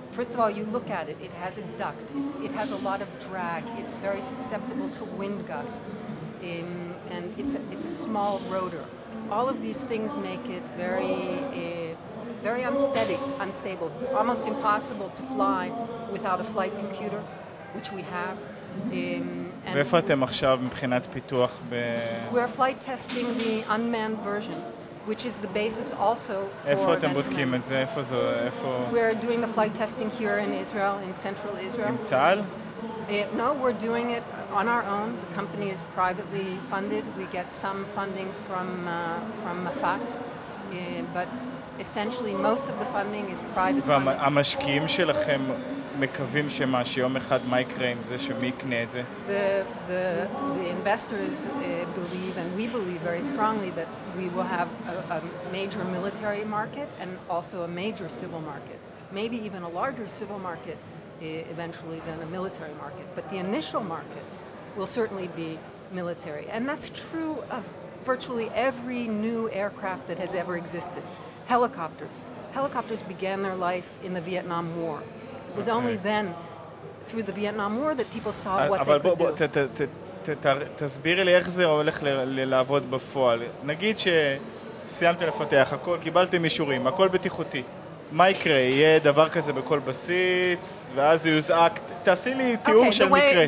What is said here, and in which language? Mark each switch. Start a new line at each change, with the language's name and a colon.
English: First of all, you look at it, it has a duct, it has a lot of drag, it's very susceptible to wind gusts, and it's a small rotor. All of these things make it very unstable, almost impossible to fly without a flight computer, which we have.
Hebrew: ואיפה אתם עכשיו מבחינת פיתוח
English: We're flight testing the unmanned version, which is the basis also for...
Hebrew: איפה אתם בודקים את זה?
English: We're doing the flight testing here in Israel, in central Israel.
Hebrew: עם צה"ל?
English: No, we're doing it on our own. The company is privately funded. We get some funding from Mafat, but essentially most of the funding is private funding.
Hebrew: והמשקיעים שלכם מקווים שיום אחד מה יקרה עם זה, שמי יקנה את זה?
English: The investors believe, and we believe very strongly, that we will have a major military market and also a major civil market, maybe even a larger civil market eventually than a military market. But the initial market will certainly be military. And that's true of virtually every new aircraft that has ever existed. Helicopters. Helicopters began their life in the Vietnam War. It was only then, through the Vietnam War, that people saw what they could do.
Hebrew: תסבירי לי איך זה הולך לעבוד בפועל. נגיד סיימתם לפתח, הכל, קיבלתם אישורים, הכל בטיחותי. מה יקרה? יהיה דבר כזה בכל בסיס, ואז יוזעק, תעשי לי תיאור של מקרה.